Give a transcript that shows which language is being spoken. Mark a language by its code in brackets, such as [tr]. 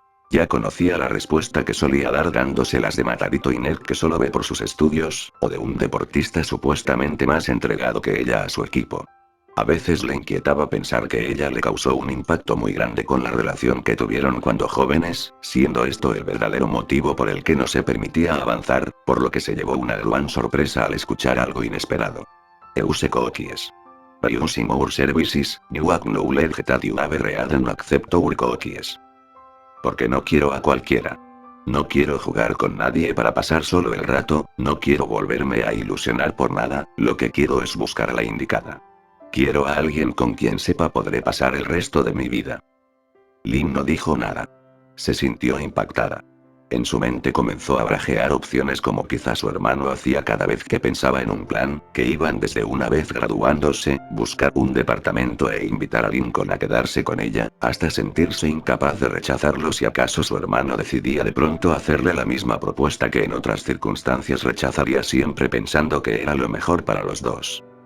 [es] Ya conocía la respuesta que solía dar dándoselas de Matadito y Ned que solo ve por sus estudios, o de un deportista supuestamente más entregado que ella a su equipo. A veces le inquietaba pensar que ella le causó un impacto muy grande con la relación que tuvieron cuando jóvenes, siendo esto el verdadero motivo por el que no se permitía avanzar, por lo que se llevó una gran sorpresa al escuchar algo inesperado. [en] Euse cookies. By using our services, you acknowledge that you have read and accept our cookies. [es] Porque no quiero a cualquiera. No quiero jugar con nadie para pasar solo el rato, no quiero volverme a ilusionar por nada, lo que quiero es buscar a la indicada. Quiero a alguien con quien sepa podré pasar el resto de mi vida. Lynn no dijo nada. Se sintió impactada. En su mente comenzó a barajear opciones como quizá su hermano hacía cada vez que pensaba en un plan, que iban desde una vez graduándose, buscar un departamento e invitar a Lincoln a quedarse con ella, hasta sentirse incapaz de rechazarlo si acaso su hermano decidía de pronto hacerle la misma propuesta que en otras circunstancias rechazaría siempre pensando que era lo mejor para los dos.